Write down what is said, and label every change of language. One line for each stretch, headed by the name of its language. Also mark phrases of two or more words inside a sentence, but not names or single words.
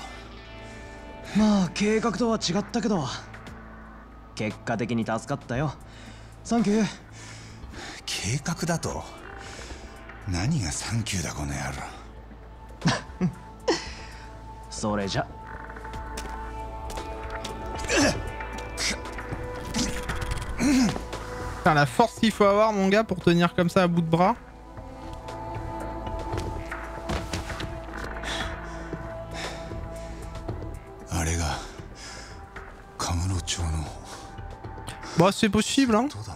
Japanese: まあ計画とは違ったけど結果的に助かったよ。サンキュー。計画だと何がサンキューだこの野郎。それじゃ。
French: Putain, la force qu'il faut avoir, mon gars, pour tenir comme ça à bout de bras. Bon, c'est possible, hein.